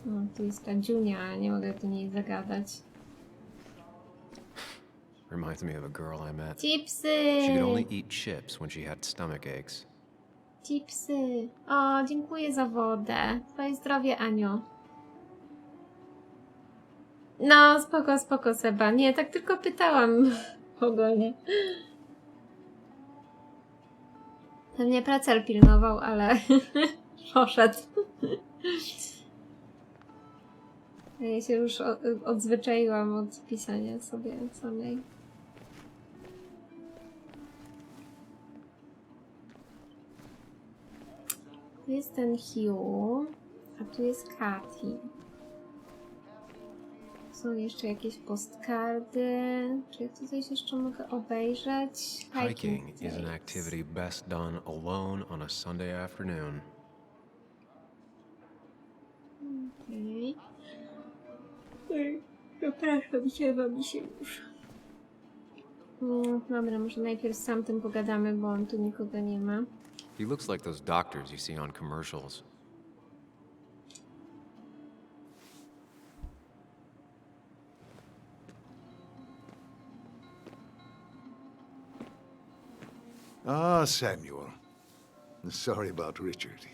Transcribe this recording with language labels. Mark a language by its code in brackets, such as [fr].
[pl] No, tu jest ta Junia, nie mogę do niej zagadać. [en] Reminds me of a girl I met. [pl] Chipsy! [en] She could only eat chips when she had stomach aches. [pl] Chipsy. O, dziękuję za wodę. Twoje zdrowie, Aniu. No, spoko, Seba. Nie, tak tylko pytałam ogólnie. Pewnie pracer pilnował, ale poszedł. Ja się już odzwyczaiłam od pisania sobie samej. Tu jest ten Hugh, a tu jest Kathy. Są jeszcze jakieś postkardy. Czy ja tu coś jeszcze mogę obejrzeć? [en] Hiking is an activity best done alone on a Sunday afternoon. [pl] Okej. Przepraszam, ziewa mi się już. Dobra, może najpierw z tamtym pogadamy, bo on tu nikogo nie ma. [en] He looks like those doctors you see on commercials. Ah, Samuel. Sorry about Richard.